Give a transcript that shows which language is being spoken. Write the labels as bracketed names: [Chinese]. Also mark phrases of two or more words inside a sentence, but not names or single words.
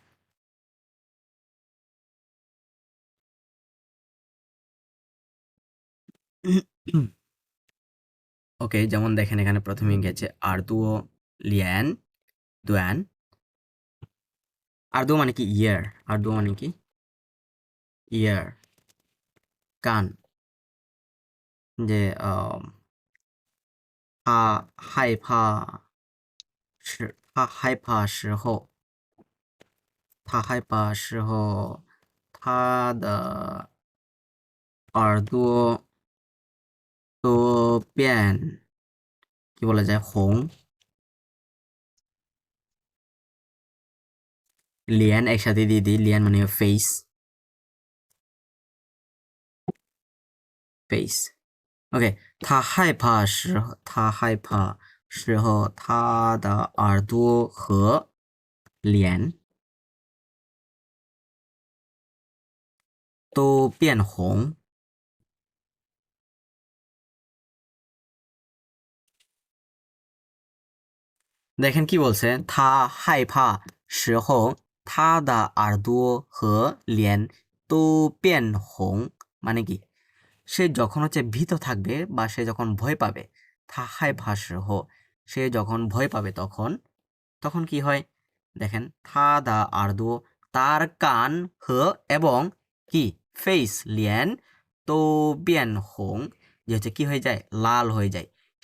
[Bangla] ওকে, যেমন দেখেন এখানে প্রথমে গেছে আরদুও লিয়ান দুয়ান। আরদুও মানে কি ইয়ার। আরদুও মানে কি ইয়ার, কান। যে [Chinese] 他害怕时候他的耳朵都变 [Bangla] কি বলা যায় [Chinese] 红脸 [Bangla] একসাথে দিয়ে দিই। 脸মানে [English] face OK。 [Chinese] 他害怕时候他的耳朵和脸都变红。 [Bangla] দেখেন কি বলছে। [Chinese] 他害怕时候他的耳朵和脸都变红 [Bangla] মানে কি সে যখন হচ্ছে ভীত থাকবে বা সে যখন ভয় পাবে। সে যখন ভয় পাবে তখন তখন কি হয়। দেখেন তার কান এবং কি ফেস [Chinese] 脸都变红, [Bangla] যে হচ্ছে কি হয়ে যায় লাল হয়ে যায়।